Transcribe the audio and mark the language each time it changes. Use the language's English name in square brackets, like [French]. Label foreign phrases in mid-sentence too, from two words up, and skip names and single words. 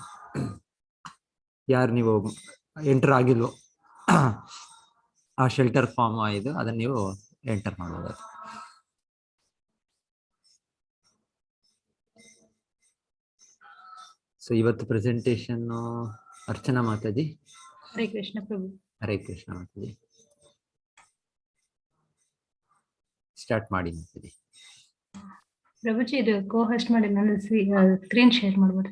[Kannada] ಯಾರು ನೀವು ಎಂಟರ್ ಆಗಿಲ್ವೋ ಆ [English] shelter form [Kannada] ಇದು, ಅದನ್ನು ನೀವು ಎಂಟರ್ ಮಾಡ್ಬೋದು. ಸೊ ಇವತ್ತು ಪ್ರೆಸೆಂಟೇಷನ್ ಅರ್ಚನಾ ಮಾತಾಜಿ. [Hindi] हरे कृष्ण प्रभु। [Kannada] ಹರೇ ಕೃಷ್ಣ ಮಾತಾಜಿ. ಸ್ಟಾರ್ಟ್ ಮಾಡಿ ಮಾತಾಜಿ. ಪ್ರಭುಜಿ ಇದು [English] co host [Kannada] ಮಾಡಿ ನಾನು [English] screen share [Kannada] ಮಾಡ್ಬೋದು.